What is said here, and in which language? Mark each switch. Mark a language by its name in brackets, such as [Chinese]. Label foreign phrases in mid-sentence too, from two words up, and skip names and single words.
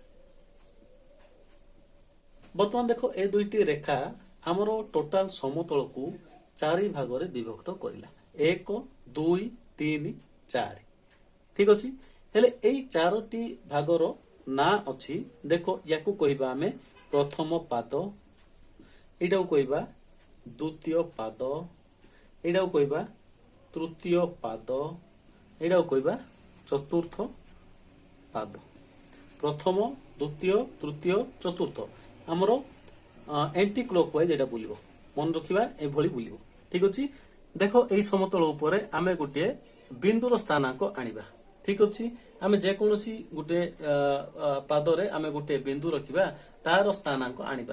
[Odia] ବର୍ତ୍ତମାନ ଦେଖ ଏ ଦୁଇଟି ରେଖା ଆମର ଟୋଟାଲ ସମତଳକୁ 4 ଭାଗରେ ବିଭକ୍ତ କରିଲା, 1 2 3 4। ଠିକ୍ ଅଛି, ହେଲେ ଏଇ 4ଟି ଭାଗର ନାଁ ଅଛି। ଦେଖ ଏହାକୁ କହିବା ଆମେ ପ୍ରଥମ ପାଦ, ଏଟାକୁ କହିବା ଦ୍ୱିତୀୟ ପାଦ, ଏଟାକୁ କହିବା ତୃତୀୟ ପାଦ, ଏଟାକୁ କହିବା ଚତୁର୍ଥ ପାଦ। ପ୍ରଥମ ଦ୍ୱିତୀୟ ତୃତୀୟ ଚତୁର୍ଥ ଆମର [English] anti clockwise [Odia] ଏଟା ବୁଲିବ, ମନେ ରଖିବା ଏ ଭଳି ବୁଲିବ। ଠିକ୍ ଅଛି, ଦେଖ ଏଇ ସମତଳ ଉପରେ ଆମେ ଗୋଟେ ବିନ୍ଦୁର ସ୍ଥାନାଙ୍କ ଆଣିବା। ଠିକ୍ ଅଛି, ଆମେ ଯେ କୌଣସି ଗୋଟେ ପାଦରେ ଆମେ ଗୋଟେ ବିନ୍ଦୁ ରଖିବା, ତାର ସ୍ଥାନାଙ୍କ ଆଣିବା।